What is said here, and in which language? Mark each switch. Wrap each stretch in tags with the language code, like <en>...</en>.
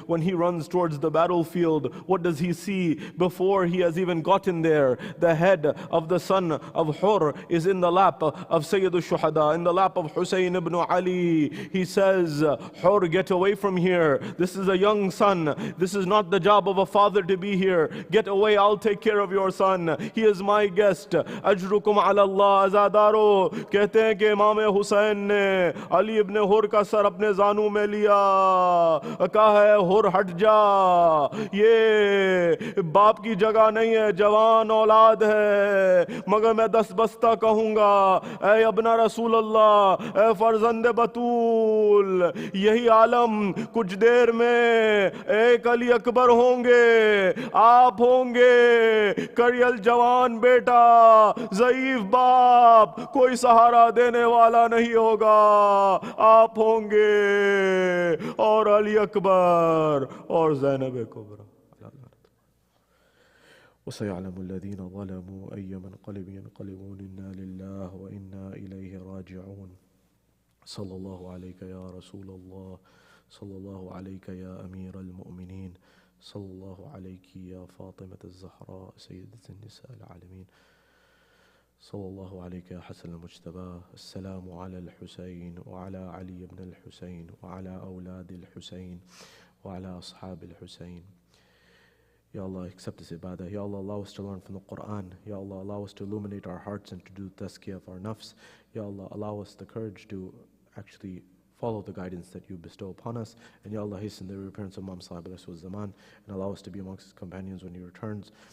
<en>When he runs towards the battlefield, what does he see? Before he has even gotten there, the head of the son of Hur is in the lap of Sayyid al-Shuhada, in the lap of Hussein ibn Ali. He says, Hur, get away from here. This is a young son. This is not the job of a father to be here. Get away, I'll take care of your son. He is my guest.</en> <ar>Ajrukum ala Allah azadaro.</ar> <hi>कहते हैं कि इमाम हुसैन ने अली इब्न हुर का sir अपने जानू में लिया, कहा है हुर हट जा, ये बाप की जगह नहीं है, जवान औलाद है, मगर मैं दस बस्ता कहूंगा, ऐ अबना रसूल अल्लाह, ऐ फर्जंद बतूल, यही आलम कुछ देर में एक अली अकबर होंगे, आप होंगे, करियल जवान बेटा, ज़ईफ बाप, कोई सहारा देने वाला नहीं होगा, आप होंगे और अली अकबर और Zainab कुबरा.</hi> <ar>وسيعلم الذين ظلموا أي منقلب ينقلبون إنا لله وإنا إليه راجعون. صلى الله عليك يا رسول الله، صلى الله عليك يا أمير المؤمنين، صلى الله عليك يا فاطمة الزهراء سيدة النساء العالمين، صلى الله عليك يا حسن المجتبى. السلام على الحسين وعلى علي بن الحسين وعلى أولاد الحسين وعلى أصحاب الحسين.</ar> <en>Ya Allah, accept this ibadah. Ya Allah, allow us to learn from the Quran. Ya Allah, allow us to illuminate our hearts and to do tazkiyah of our nafs. Ya Allah, allow us the courage to actually follow the guidance that you bestow upon us. And Ya Allah, hasten the reappearance of Imam Sahib al-Zaman and allow us to be amongst his companions when he returns.</en>